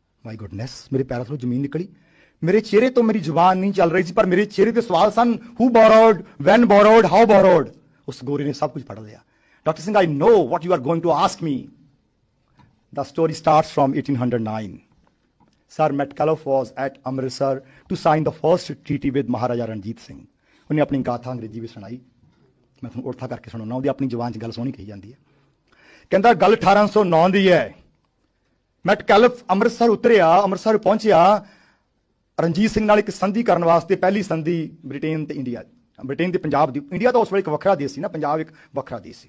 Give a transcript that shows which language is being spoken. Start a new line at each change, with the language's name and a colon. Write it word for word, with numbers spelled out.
English: My goodness,
Punjabi: ਮੇਰੇ ਪੈਰਾਂ ਤੋਂ ਜ਼ਮੀਨ ਨਿਕਲੀ। ਮੇਰੇ ਚਿਹਰੇ ਤੋਂ ਮੇਰੀ ਜ਼ੁਬਾਨ ਨਹੀਂ ਚੱਲ ਰਹੀ ਸੀ, ਪਰ ਮੇਰੇ ਚਿਹਰੇ ਤੇ ਸਵਾਲ ਸਨ,
English: who borrowed, when borrowed, how borrowed?
Punjabi: ਉਸ ਗੋਰੇ ਨੇ ਸਭ ਕੁਝ ਪੜ੍ਹ ਲਿਆ।
English: Doctor Singh, I know what you are going to ask me. The story starts from eighteen oh nine. Sir Metcalfe was at Amritsar to sign the first treaty with Maharaja Ranjit Singh.
Punjabi: ਉਹਨੇ ਆਪਣੀ ਗਾਥਾ ਅੰਗਰੇਜ਼ੀ ਵਿੱਚ ਸੁਣਾਈ। ਮੈਂ ਤੁਹਾਨੂੰ ਉੜਥਾ ਕਰਕੇ ਸੁਣਾਉਣਾ, ਉਹਦੀ ਆਪਣੀ ਜ਼ੁਬਾਨ 'ਚ ਗੱਲ ਸੋਹਣੀ ਕਹੀ ਜਾਂਦੀ ਹੈ। ਕਹਿੰਦਾ ਗੱਲ ਅਠਾਰਾਂ ਸੌ ਨੌਂ ਦੀ ਹੈ। ਮੈਟਕੈਲਫ ਅੰਮ੍ਰਿਤਸਰ ਉਤਰਿਆ, ਅੰਮ੍ਰਿਤਸਰ ਪਹੁੰਚਿਆ ਰਣਜੀਤ ਸਿੰਘ ਨਾਲ ਇੱਕ ਸੰਧੀ ਕਰਨ ਵਾਸਤੇ। ਪਹਿਲੀ ਸੰਧੀ ਬ੍ਰਿਟੇਨ ਤੇ ਇੰਡੀਆ, ਬ੍ਰਿਟੇਨ ਤੇ ਪੰਜਾਬ ਦੀ। ਇੰਡੀਆ ਤਾਂ ਉਸ ਵੇਲੇ ਇੱਕ ਵੱਖਰਾ ਦੇਸ਼ ਸੀ ਨਾ, ਪੰਜਾਬ ਇੱਕ ਵੱਖਰਾ ਦੇਸ਼ ਸੀ।